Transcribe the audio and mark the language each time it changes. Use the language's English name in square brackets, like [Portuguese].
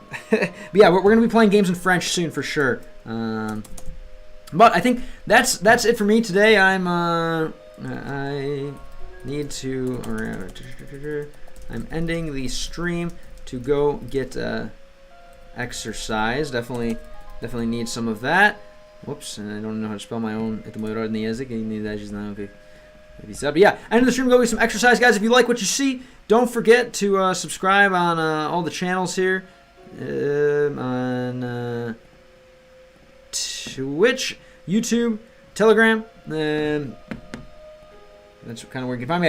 [English] But yeah, we're going to be playing games in French soon for sure. But I think that's it for me today. I need to. I'm ending the stream to go get exercise. Definitely need some of that. Whoops, and I don't know how to spell my own. [Russian] Это мой родный язык, и не даже знаю, как. [English] But yeah, end of the stream, go get some exercise, guys. If you like what you see, don't forget to subscribe on all the channels here. On Twitch, YouTube, Telegram. That's kind of where you can find me.